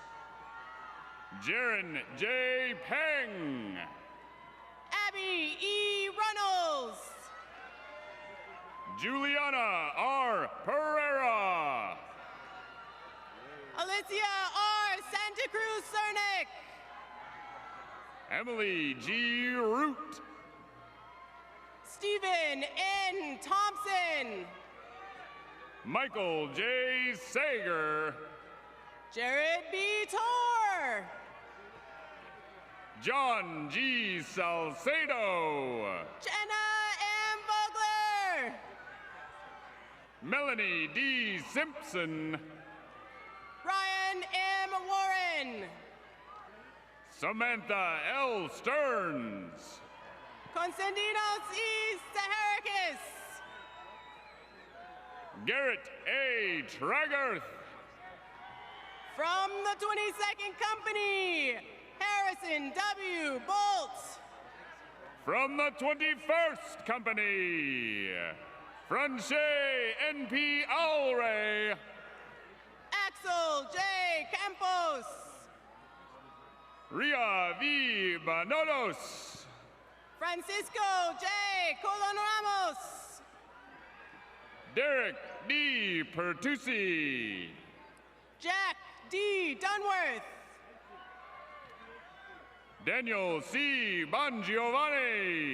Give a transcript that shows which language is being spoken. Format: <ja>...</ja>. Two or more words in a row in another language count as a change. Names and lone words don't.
<en>Jaron J. Peng. Abby E. Runnels. Juliana R. Pereira. Alicia R. Santa Cruz Cernick. Emily G. Root. Stephen N. Thompson. Michael J. Sager. Jared B. Tor. John G. Salcedo. Jenna M. Vogler. Melanie D. Simpson. Ryan M. Warren. Samantha L. Stearns. Constantinos E. Saharakis. Garrett A. Tragarth. From the 22nd Company, Harrison W. Bolt. From the 21st Company, Franche N.P. Alray. Axel J. Campos. Ria V. Banolos. Francisco J. Colon Ramos. Derek D. Pertusi. Jack D. Dunworth. Daniel C. Bongiovanni.</en>